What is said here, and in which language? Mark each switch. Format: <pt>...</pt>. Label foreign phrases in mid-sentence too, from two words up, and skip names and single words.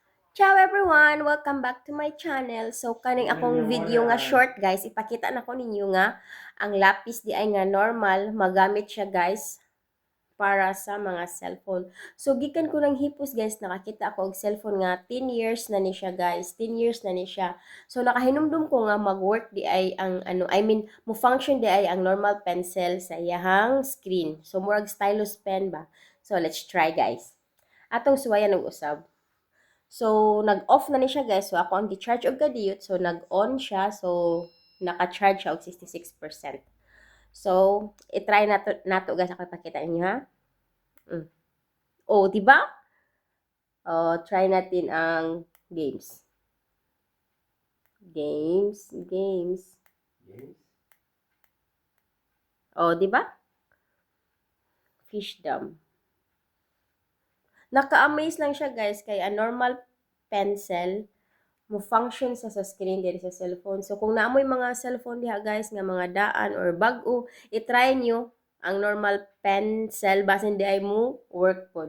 <en>Ciao everyone! Welcome back to my channel. So,</en> <ceb>kaning akong video nga short guys, ipakita na ko ninyo nga ang lapis di ay nga normal, magamit siya guys para sa mga cellphone. So, gikan ko ng hipos guys, nakakita ako og cellphone nga 10 years na ni siya guys. 10 years na ni siya. So, nakahinumdum ko nga mag-work di ay ang mo function di ay ang</ceb> <en>normal pencil</en> <ceb>sa iyahang screen. So, murag</ceb> <en>stylus pen</en> <ceb>ba? So,</ceb> <en>let's try guys.</en> <ceb>Atong suwayan ng usab. So, nag-off na ni siya guys. So, ako ang gi-charge og kadiyot. So, nag-on siya. So, naka-charge siya og 66%. So, i-try nato guys. Ako ipakita niyo ha.</ceb> <tl>Oh, di ba? Oh, try natin ang games. Games. Games? Oh, di ba?</tl> <ceb>Fish dam. Naka-amaze lang siya guys kay</ceb> <en>a normal pencil</en> <ceb>mo function sa screen diri sa cellphone. So kung naamoy mga cellphone diha guys nga mga daan or bag-o, i-try nyo ang</ceb> <en>normal pencil</en> <ceb>basin di ay mo work pod.</ceb>